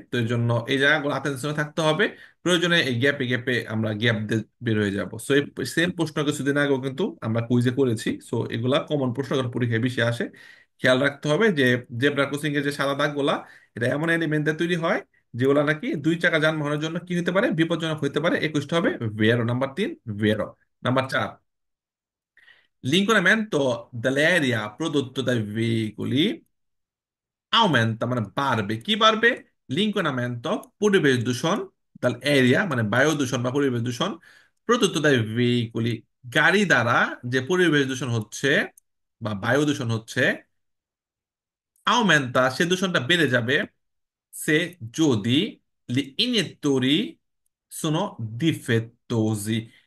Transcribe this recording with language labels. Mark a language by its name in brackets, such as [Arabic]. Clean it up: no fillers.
[Bangla] তো এই জন্য এই জায়গাগুলো অ্যাটেনশনে থাকতে হবে। প্রয়োজনে এই গ্যাপে গ্যাপে আমরা গ্যাপ দিয়ে বের হয়ে যাব। সো এই সেম প্রশ্ন কিছুদিন আগেও কিন্তু আমরা কুইজে করেছি। সো এগুলা কমন প্রশ্ন, এগুলো পরীক্ষায় বেশি আসে। খেয়াল রাখতে হবে যে জেব্রা ক্রসিং এর যে সাদা দাগগুলা, এটা এমন এলিমেন্ট দিয়ে তৈরি হয় যেগুলা নাকি দুই চাকা যানবাহনের জন্য কি হতে পারে, বিপজ্জনক হতে পারে। 21টা হবে ভেরো। Number 3 ভেরো। [Italian] নাম্বার 4: l'inquinamento dell'aria prodotto dai veicoli aumenta, [Bangla] মানে বাড়বে। কি বাড়বে? l'inquinamento পরিবেশ দূষণ, তাহলে এরিয়া মানে বায়ু দূষণ বা পরিবেশ দূষণ, প্রদত্ত দায় veicoli গাড়ি দ্বারা যে পরিবেশ দূষণ হচ্ছে বা বায়ু দূষণ হচ্ছে, aumenta সে দূষণটা বেড়ে যাবে se যদি [Italian] gli iniettori sono difettosi।